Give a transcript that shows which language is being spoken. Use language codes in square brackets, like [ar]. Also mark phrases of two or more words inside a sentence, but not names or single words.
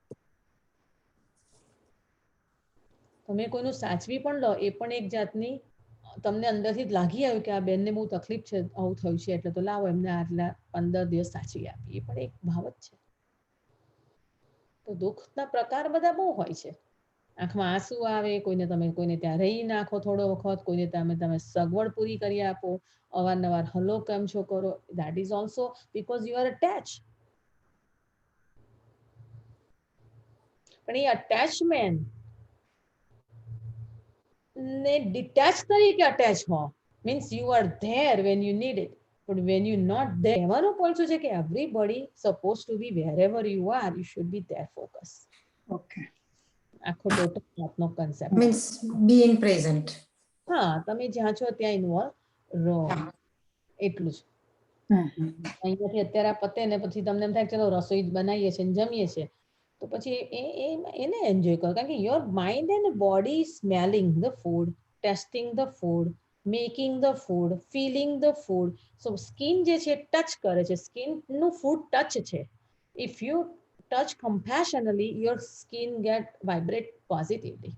[gu] તમે કોઈનું સાચવી પણ લો એ પણ એક જાતની તમને અંદરથી લાગી આવ્યું કે આ બેનને બહુ તકલીફ છે આવું થયું છે એટલે તો લાવો એમને આટલા 15 દિવસ સાચવી આપી એ પણ એક ભાવ જ છે. તો દુઃખના પ્રકાર બધા બહુ હોય છે. આંખમાં આંસુ આવે કોઈને ત્યાં રહી નાખો થોડો વખત કોઈને તમે સગવડ પૂરી કરી આપો અવારનવાર હલો કેમ છો કરો [en] that is also because you are attached. [gu] પણ એ અટેચમેન્ટ ને ડિટેચ તરીકે અટેચ હો [en] means you are there when you need it but when you not there [gu] કહેવાનો point શું છે કે [en] everybody supposed to be wherever you are you should be there focus. Okay. [gu] આખો ટોટલ આપનો કન્સેપ્ટ [en] means being present. [gu] હા તમે જ્યાં છો ત્યાં ઇન્વોલ્વ રહો એટલું જ. અહીંયાથી અત્યારે પતે ને પછી તમને એમ થાય ચલો રસોઈ બનાવીએ છીએ ને જમીએ છીએ તો પછી એને એન્જોય કરો કારણ કે [en] your mind and body smelling the food tasting the food making the food feeling the food so skin [gu] જે છે ટચ કરે છે સ્કિનનું ફૂડ ટચ છે [en] if you touch compassionally your skin get vibrate positively.